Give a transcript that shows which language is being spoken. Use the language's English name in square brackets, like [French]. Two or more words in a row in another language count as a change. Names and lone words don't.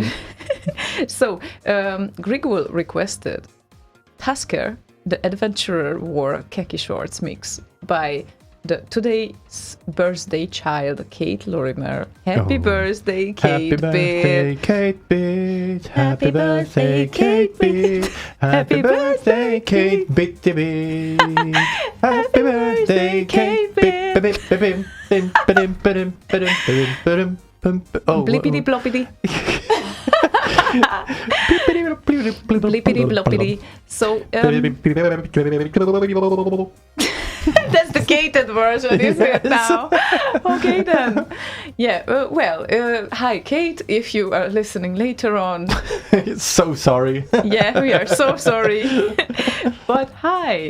[English] So, Grigul requested Tasker, the Adventurer War Khaki Shorts mix by the today's birthday child, Kate Lorimer. Happy birthday, Kate. Happy birthday, Kate Beat. Happy birthday, Kate Beat. Happy birthday, Kate Beat. Happy birthday, Kate Beat. Oh, Blippity bloppity. Blippity bloppity. So, that's the gated version, isn't it now? Okay then. Yeah, hi Kate, if you are listening later on. So sorry. Yeah, we are so sorry. But hi.